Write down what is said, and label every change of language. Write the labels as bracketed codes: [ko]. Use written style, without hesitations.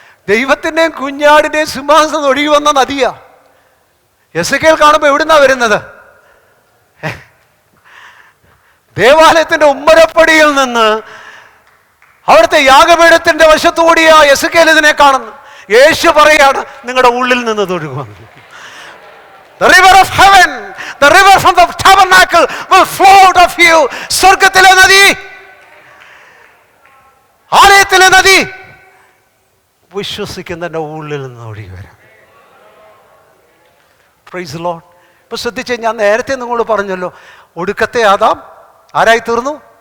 [ml] ദൈവത്തിൻ്റെയും കുഞ്ഞാടിൻ്റെയും സിംഹാസനം ഒഴുകി വന്ന നദിയാ. എസെക്കിയേൽ കാണുമ്പോൾ എവിടുന്നാ വരുന്നത്? ദേവാലയത്തിൻ്റെ ഉമ്മരപ്പടിയിൽ നിന്ന്, അവിടുത്തെ യാഗപീഠത്തിൻ്റെ വശത്തുകൂടിയാ എസെക്കിയേൽ ഇതിനെ കാണുന്നു. യേശു പറയാണ്, നിങ്ങളുടെ ഉള്ളിൽ നിന്ന് ഒഴുകുന്നു. [en] The river of heaven, the river from the tabernacle will flow out of you. [ml] സ്വർഗ്ഗത്തിലെ നദി, ആലയത്തിലെ നദി വിശ്വസിക്കുന്നതിൻ്റെ ഉള്ളിൽ നിന്ന് ഒഴുകി വരാം. [en] Praise the Lord. [ml] ഇപ്പൊ ശ്രദ്ധിച്ച്, ഞാൻ നേരത്തെ നിങ്ങളോട് പറഞ്ഞല്ലോ, ഒടുക്കത്തെ ആദാം ആരായി തീർന്നു?